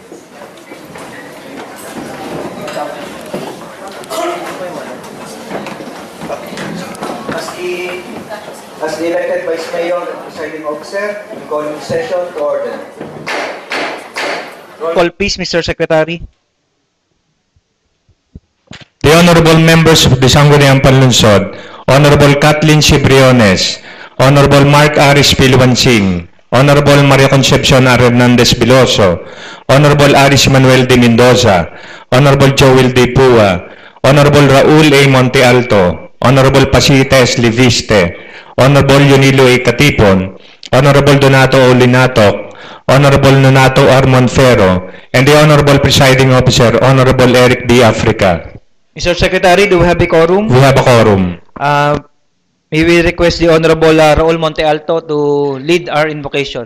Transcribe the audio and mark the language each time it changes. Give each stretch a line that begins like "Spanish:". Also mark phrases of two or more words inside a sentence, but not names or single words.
English: As the elected Vice Mayor and Presiding Officer, we call the session to order. Call please, Mr. Secretary. The honorable members of the Sangguniang Panlunsod, Honorable Kathleen Cibriones, Honorable Mark Aris Piluansing, Honorable Maria Concepcion Hernandez Biloso, Honorable Aris Manuel de Mendoza, Honorable Joel De Pua, Honorable Raul A. Monte Alto, Honorable Pasita S. Liviste, Honorable Yunilo A. Katipon, Honorable Donato O. Linatok, Honorable Nonato R. Monfero, and the Honorable Presiding Officer, Honorable Eric D. Africa. Mr. Secretary, do we have a quorum? We have a quorum. May we request the Honorable Raul Monte Alto to lead our invocation.